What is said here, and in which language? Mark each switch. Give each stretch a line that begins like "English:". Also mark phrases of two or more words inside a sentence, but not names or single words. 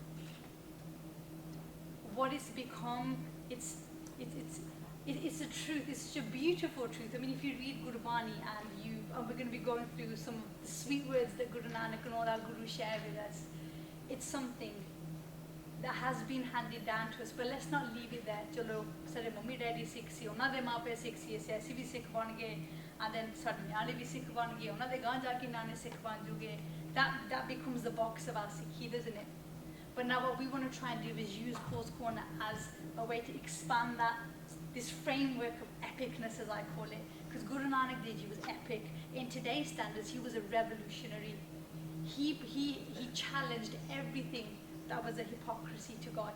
English: What it's become, it's a truth. It's such a beautiful truth. I mean, if you read Gurbani and we're going to be going through some of the sweet words that Guru Nanak and all our Gurus share with us, it's something that has been handed down to us. But let's not leave it there.
Punjabi: ਚਲੋ, ਸਾਰੇ ਮੰਮੀ ਡੈਡੀ ਸਿੱਖ ਸੀ, ਉਹਨਾਂ ਦੇ ਮਾਪੇ Sikh ਸੀ, ਅਸੀਂ ਵੀ Sikh ਬਣ ਗਏ,
English: and then
Punjabi: ਸਾਡੇ ਨਿਆਣੇ ਵੀ Sikh ਬਣ ਗਏ, ਉਹਨਾਂ ਦੇ ਗਾਂ ਜਾ ਕੇ ਨਿਆਣੇ Sikh ਬਣ ਜੂਗੇ.
English: That becomes the box of our Sikhi, doesn't it? But now what we want to try and do is use Kaur's Corner as a way to expand this framework of epicness, as I call it. Because Guru Nanak Dev Ji was epic. In today's standards, he was a revolutionary. He challenged everything that was a hypocrisy to God.